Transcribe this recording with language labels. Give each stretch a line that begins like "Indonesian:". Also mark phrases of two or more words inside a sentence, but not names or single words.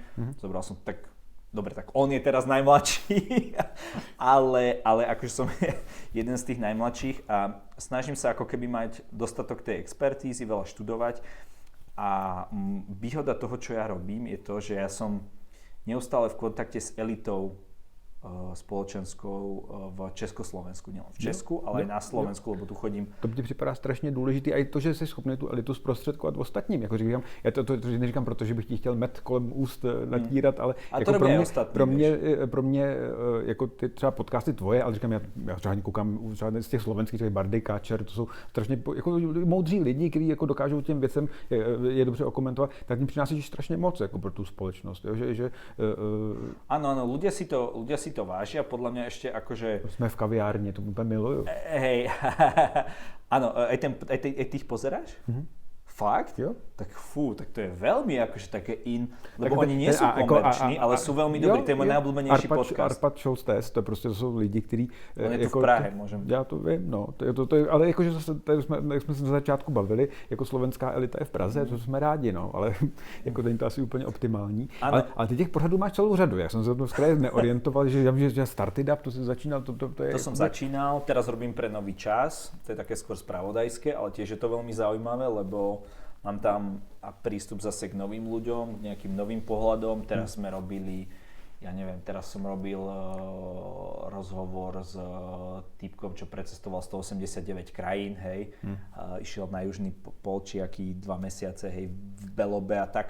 Slovak: Zobral som dobre, tak on je teraz najmladší, ale akože som jeden z tých najmladších a snažím sa ako keby mať dostatok tej expertízy, veľa študovať a výhoda toho, čo ja robím, je to, že ja som neustále v kontakte s elitou společenskou v Československu, nielen v Česku, ale aj na Slovensku, lebo tu chodím.
Czech: To mi připadá strašně důležitý a i to, že jsi schopný tu elitu zprostředkovat ostatním. Jako říkám, já to neříkám, protože bych ti chtěl met kolem úst natírat, ale a jako pro mě jako ty třeba podcasty tvoje, ale říkám, já třeba koukám z těch slovenských, těch Bardy, Káčer, to jsou strašně jako moudří lidi, kteří jako dokážou těm věcem je dobře okomentovat, tak mi přináší strašně moc jako pro tu společnost. Jo?
Slovak: Áno, ľudia si to vážia, podľa mňa ešte akože... Sme v kaviárni, to úplne milujú. Hej, áno, aj tých pozeráš? Fakt?
Czech: Jo.
Slovak: Tak tak to je veľmi akože také lebo oni nie sú komerční, ale sú veľmi dobrí, to je môj najobľúbenejší podcast. Arpad Šolstés,
Czech: to prostě jsou lidi, kteří...
Slovak: On je tu v Prahe, môžem.
Czech: Já to vím, no, ale jakože zase, jak jsme se na začátku bavili, jako slovenská elita je v Praze, to jsme rádi, no, ale jako není to asi úplně optimální. Ale ty těch pořadů máš celou řadu, já jsem se v kraji neorientoval, že Started Up, to si začínal, to je...
Slovak: To som začínal, teraz robím pre Nový čas, to je také skôr spravodajské, ale tiež je to veľmi zaujímavé, lebo mám tam prístup zase k novým ľuďom, k nejakým novým pohľadom. Teraz sme robili ja neviem, teraz som robil rozhovor s týpkom, čo precestoval 189 krajín, hej, išiel na južný pol, či aký 2 mesiace, hej, v Belobe a tak.